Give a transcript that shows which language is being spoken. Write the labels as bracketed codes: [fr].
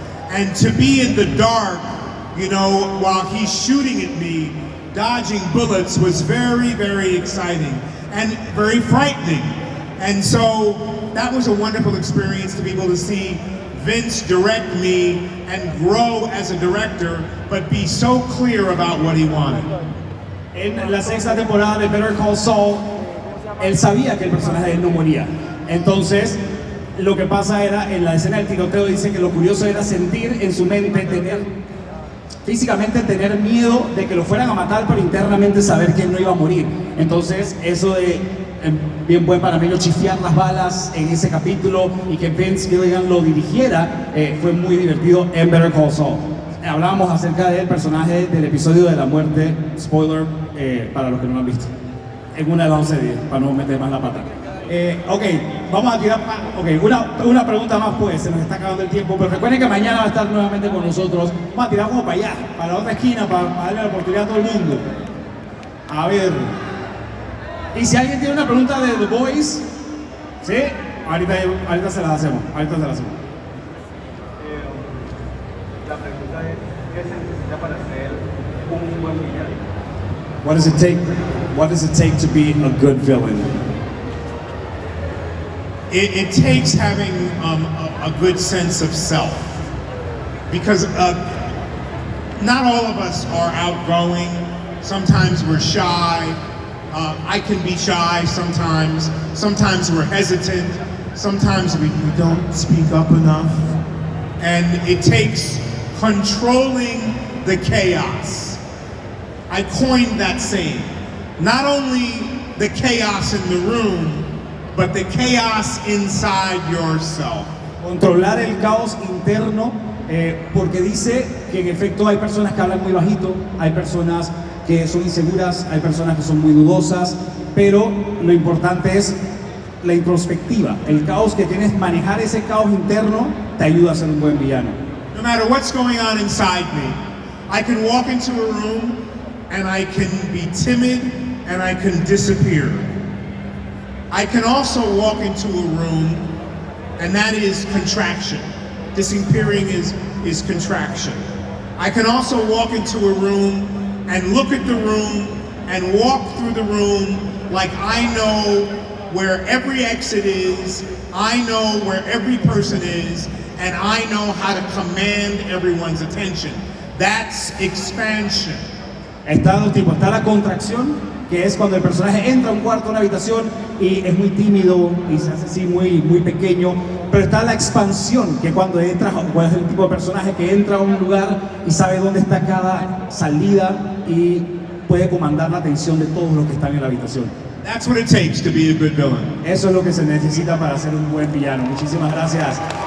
[en] And to be in the dark, you know, while he's shooting at me, dodging bullets was very exciting and very frightening. And so that was a wonderful experience to be able to see Vince direct me and grow as a director, but be so clear about what he wanted. [es] En la sexta temporada de Better Call Saul, él sabía que el personaje de él no moría. Entonces, lo que pasa era, en la escena del tiroteo dice que lo curioso era sentir en su mente, físicamente tener miedo de que lo fueran a matar, pero internamente saber que él no iba a morir. Entonces, eso de, bien buen panameño, chifiar las balas en ese capítulo y que Vince Gilligan lo dirigiera, fue muy divertido en Better Call Saul. Hablábamos acerca del personaje del episodio de la muerte, spoiler, para los que no lo han visto, en una de las 11 días, para no meter más la pata. Ok, vamos a tirar una pregunta más, pues, se nos está acabando el tiempo, pero recuerden que mañana va a estar nuevamente con nosotros. Vamos a tirar como para allá, para la otra esquina, para darle la oportunidad a todo el mundo. A ver, y si alguien tiene una pregunta de The Boys, ¿sí? Ahorita se las hacemos, La pregunta es, ¿qué se necesita para ser un buen villano? [en] What does it take to be a good villain? It takes having a good sense of self, because not all of us are outgoing. Sometimes we're shy. I can be shy sometimes. Sometimes we're hesitant. Sometimes we don't speak up enough. And it takes controlling the chaos. I coined that saying. Not only the chaos in the room, but the chaos inside yourself. [es] Controlar el caos interno, porque dice que en efecto hay personas que hablan muy bajito, hay personas que son inseguras, hay personas que son muy dudosas, pero lo importante es la introspectiva. El caos que tienes, manejar ese caos interno te ayuda a ser un buen villano. [en] No matter what's going on inside me, I can walk into a room and I can be timid and I can disappear. I can also walk into a room and that is contraction. Disappearing is contraction. I can also walk into a room and look at the room and walk through the room like I know where every exit is, I know where every person is, and I know how to command everyone's attention. That's expansion. [es] Está dos tipos, está la contracción, que es cuando el personaje entra a un cuarto, a una habitación y es muy tímido y se hace así muy pequeño, pero está la expansión, que cuando entras, cuál es el tipo de personaje que entra a un lugar y sabe dónde está cada salida y puede comandar la atención de todos los que están en la habitación. [en] That's what it takes to be a good villain. [es] Eso es lo que se necesita para ser un buen villano. Muchísimas gracias.